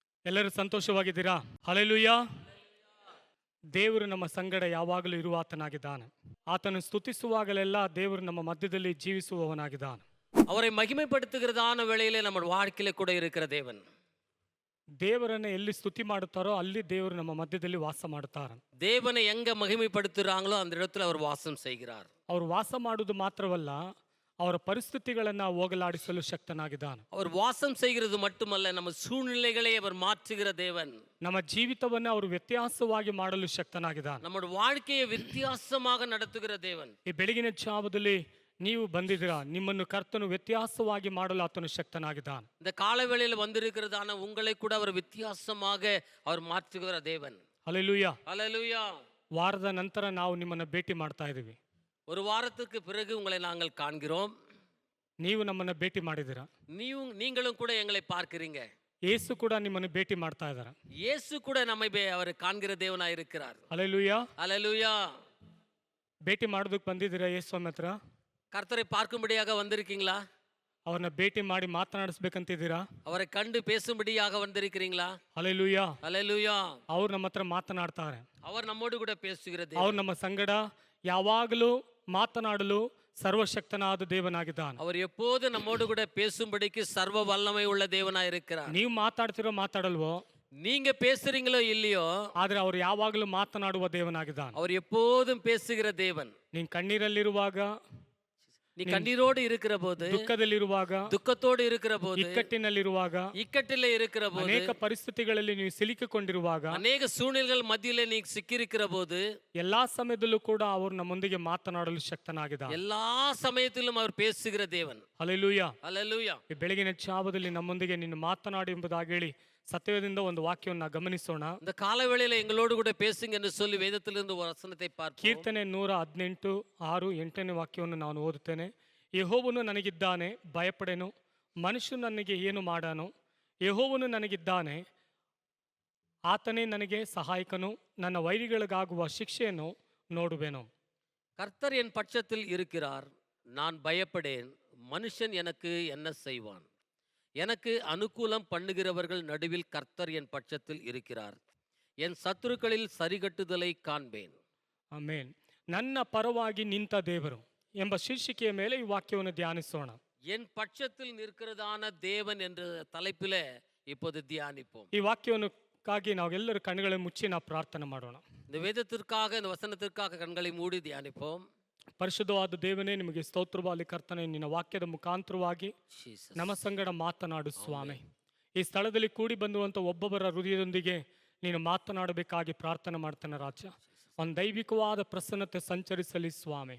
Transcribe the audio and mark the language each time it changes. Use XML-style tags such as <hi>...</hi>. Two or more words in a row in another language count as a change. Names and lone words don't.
<kn>ಎಲ್ಲರೂ ಸಂತೋಷವಾಗಿದ್ದೀರಾ? ಹಲ್ಲೆಲೂಯಾ. ದೇವರು ನಮ್ಮ ಸಂಗಡ ಯಾವಾಗಲೂ ಇರುವಾತನಾಗಿದ್ದಾನೆ. ಆತನು ಸ್ತುತಿಸುವಾಗಲೆಲ್ಲ ದೇವರು ನಮ್ಮ ಮಧ್ಯದಲ್ಲಿ ಜೀವಿಸುವವನಾಗಿದ್ದಾನೆ.</kn> <ta>அவரை மகிமைப்படுத்துகிறதான வேளையிலே நம்ம வாழ்க்கையில கூட இருக்கிற தேவன்.</ta> <kn>ದೇವರನ್ನು ಎಲ್ಲಿ ಸ್ತುತಿ ಮಾಡುತ್ತಾರೋ ಅಲ್ಲಿ ದೇವರು ನಮ್ಮ ಮಧ್ಯದಲ್ಲಿ ವಾಸ ಮಾಡುತ್ತಾರೆ.</kn> <ta>தேவனை எங்க மகிமைப்படுத்துறாங்களோ அந்த இடத்துல அவர் வாசம் செய்கிறார்.</ta> <kn>ಅವರು ವಾಸ ಮಾಡುವುದು ಮಾತ್ರವಲ್ಲ, ಅವರ ಪರಿಸ್ಥಿತಿಗಳನ್ನು ಹೋಗಲಾಡಿಸಲು ಶಕ್ತನಾಗಿದ್ದಾನೆ.</kn> <ta>அவர் வாசம் செய்கிறது மட்டுமல்ல, நம்ம சூழ்நிலைகளை அவர் மாற்றுகிற தேவன்.</ta> <kn>ನಮ್ಮ ಜೀವಿತವನ್ನು ಅವರು ವ್ಯತ್ಯಾಸವಾಗಿ ಮಾಡಲು ಶಕ್ತನಾಗಿದ್ದಾನೆ.</kn> <ta>ನಮ್ಮ வாழ்க்கையை வித்தியாசமாக நடத்துகிற தேவன்.</ta> <kn>ಈ ಬೆಳಗಿನ ಜಾವದಲ್ಲಿ ನೀವು ಬಂದಿದ್ದೀರಾ, ನಿಮ್ಮನ್ನು ಕರ್ತನು ವ್ಯತ್ಯಾಸವಾಗಿ ಮಾಡಲು ಆತನು ಶಕ್ತನಾಗಿದ್ದಾನೆ.</kn> <ta>இந்த காலவேளையில் வந்திருக்கிறதான உங்களை கூட அவர் வித்தியாசமாக அவர் மாற்றுகிற தேவன்.</ta> <kn>ಹಲ್ಲೆಲೂಯಾ.</kn> <ta>ஹல்லேலூயா.</ta> <kn>ವಾರದ ನಂತರ ನಾವು ನಿಮ್ಮನ್ನು ಭೇಟಿ ಮಾಡ್ತಾ ಇದ್ದೀವಿ.</kn> <ta>ஒரு வாரத்துக்கு பிறகு உங்களை நாங்கள் காண்கிறோம்.</ta> <kn>ನೀವು ನಮ್ಮನ್ನು ಭೇಟಿ ಮಾಡಿದ್ದೀರಾ.</kn> <ta>நீங்களும் கூட எங்களை பார்க்கிறீங்க.</ta> <kn>ಯೇಸು ಕೂಡ ನಿಮ್ಮನ್ನು ಭೇಟಿ ಮಾಡ್ತಾ ಇದ್ದಾರೆ.</kn> <ta>இயேசு கூட நம்மை அவர் காண்கிற தேவனாய் இருக்கிறார்.</ta> <kn>ಹಲ್ಲೆಲೂಯಾ.</kn> <ta>ஹல்லேலூயா.</ta> <kn>ಭೇಟಿ ಮಾಡೋದಕ್ಕೆ ಬಂದಿದ್ದೀರಾ ಯೇಸು ಹತ್ರ?</kn> <ta>கர்த்தரை பார்க்கும்படியாக வந்திருக்கீங்களா?</ta> <kn>ಅವ್ರನ್ನ ಭೇಟಿ ಮಾಡಿ ಮಾತನಾಡಿಸ್ಬೇಕಂತಿದ್ದೀರಾ?</kn> <ta>அவரை கண்டு பேசும்படியாக வந்திருக்கிறீங்களா?</ta> <kn>ಹಲ್ಲೆಲೂಯಾ.</kn> <ta>ஹல்லேலூயா.</ta> <kn>ಅವ್ರು ನಮ್ಮ ಹತ್ರ ಮಾತನಾಡ್ತಾರೆ.</kn> <ta>அவர் நம்மோடு கூட பேசுகிற தேவன்.</ta> <kn>ಅವ್ರು ನಮ್ಮ ಸಂಗಡ ಯಾವಾಗಲೂ ಮಾತನಾಡಲು ಸರ್ವಶಕ್ತನಾದ ದೇವನಾಗಿದ್ದಾನೆ.</kn> <ta>அவர் எப்போது நம்மோடு கூட பேசும்படிக்கு சர்வ வல்லமை உள்ள தேவனாய் இருக்கிறார்.</ta> <kn>ನೀವು ಮಾತಾಡ್ತಿರೋ ಮಾತಾಡಲ್ವೋ,</kn> <ta>நீங்க பேசுறீங்களோ இல்லையோ,</ta> <kn>ಆದ್ರೆ ಅವ್ರು ಯಾವಾಗಲೂ ಮಾತನಾಡುವ ದೇವನಾಗಿದ್ದಾನೆ.</kn> <ta>அவர் எப்போதும் பேசுகிற தேவன்.</ta> <kn>ನೀನ್ ಕಣ್ಣೀರಲ್ಲಿರುವಾಗ,</kn> <ta>நீ கண்ணீரோடு இருக்கிற போது,</ta> <kn>ದುಃಖದಲ್ಲಿರುವಾಗ,</kn> <ta>துக்கத்தோடு இருக்கிற போது,</ta> <kn>ಇಕ್ಕಟ್ಟಿನಲ್ಲಿರುವಾಗ,</kn> <ta>இக்கட்டில இருக்கிற போது,</ta> <kn>ಅನೇಕ ಪರಿಸ್ಥಿತಿಗಳಲ್ಲಿ ನೀವು ಸಿಲುಕಿಕೊಂಡಿರುವಾಗ,</kn> <ta>ಅನೇಕ ಸೂழ்நிலைகள் மத்தியிலே நீ ಸಿಕ್ಕಿರಿக்கிற போது,</ta> <kn>ಎಲ್ಲಾ ಸಮಯದಲ್ಲೂ ಕೂಡ ಅವರು ನಮ್ಮೊಂದಿಗೆ ಮಾತನಾಡಲು ಶಕ್ತನಾಗಿದ್ದಾನೆ.</kn> <ta>எல்லா சமயத்திலும் அவர் பேசுகிற தேவன்.</ta> <kn>ಹಲ್ಲೆಲೂಯಾ.</kn> <ta>ஹல்லேலூயா.</ta> <kn>ಈ ಬೆಳಗಿನ ಜಾವದಲ್ಲಿ ನಮ್ಮೊಂದಿಗೆ ನೀನು ಮಾತನಾಡಿ ಎಂಬುದಾಗಿ ಹೇಳಿ ಸತ್ಯದಿಂದ ಒಂದು ವಾಕ್ಯವನ್ನು ಗಮನಿಸೋಣ.</kn> <ta>இந்த காலவேளையில எங்களோடு கூட பேசுங்க என்று சொல்லி வேதத்திலிருந்து ஒரு ವಚನத்தை பார்ப்போம்.</ta> <kn>ಕೀರ್ತನೆ 118:6-8ನೇ ವಾಕ್ಯವನ್ನು ನಾನು ಓದುತ್ತೇನೆ. ಯೆಹೋವನು ನನಗಿದ್ದಾನೆ, ಭಯಪಡೆನು. ಮನುಷ್ಯನು ನನಗೆ ಏನು ಮಾಡಾನು? ಯೆಹೋವನು ನನಗಿದ್ದಾನೆ, ಆತನೇ ನನಗೆ ಸಹಾಯಕನು. ನನ್ನ ವೈರಿಗಳಿಗಾಗುವ ಶಿಕ್ಷೆಯನ್ನು ನೋಡುವೆನು.</kn> <ta>கர்த்தர் என் பட்சத்தில் இருக்கிறார், நான் பயப்படேன். மனுஷன் எனக்கு என்ன செய்வான்? எனக்கு அனுகூலம் பண்ணுகிறவர்கள் நடுவில் கர்த்தர் என் பட்சத்தில் இருக்கிறார். என் சத்துருக்களில் சரிகட்டுதலை காண்பேன்.</ta> <kn>ಆಮೆನ್. ನನ್ನ ಪರವಾಗಿ ನಿಂತ ದೇವರು ಎಂಬ ಶೀರ್ಷಿಕೆಯ ಮೇಲೆ ಈ ವಾಕ್ಯವನ್ನು ಧ್ಯಾನಿಸೋಣ.</kn> <ta>என் பட்சத்தில் நிற்கிறதான தேவன் என்ற தலைப்பில இப்போது தியானிப்போம்.</ta> <kn>ಈ ವಾಕ್ಯವನ್ನುಕ್ಕಾಗಿ ನಾವೆಲ್ಲರೂ ಕಣ್ಣುಗಳನ್ನು ಮುಚ್ಚಿ ನಾವು ಪ್ರಾರ್ಥನೆ ಮಾಡೋಣ.</kn> <ta>இந்த வேதத்திற்காக, இந்த வசனத்திற்காக கண்களை மூடி தியானிப்போம்.</ta> <kn>ಪರಿಶುದ್ಧವಾದ ದೇವನೇ, ನಿಮಗೆ ಸ್ತೋತ್ರವಾಗಲಿ. ಕರ್ತನೇ, ನಿನ್ನ ವಾಕ್ಯದ ಮುಖಾಂತರವಾಗಿ ನಮ್ಮ ಸಂಗಡ ಮಾತನಾಡು ಸ್ವಾಮಿ. ಈ ಸ್ಥಳದಲ್ಲಿ ಕೂಡಿ ಬಂದುವಂಥ ಒಬ್ಬೊಬ್ಬರ ಹೃದಯದೊಂದಿಗೆ ನೀನು ಮಾತನಾಡಬೇಕಾಗಿ ಪ್ರಾರ್ಥನೆ ಮಾಡ್ತಾನೆ ರಾಜ. ಒಂದು ದೈವಿಕವಾದ ಪ್ರಸನ್ನತೆ ಸಂಚರಿಸಲಿ ಸ್ವಾಮಿ.</kn>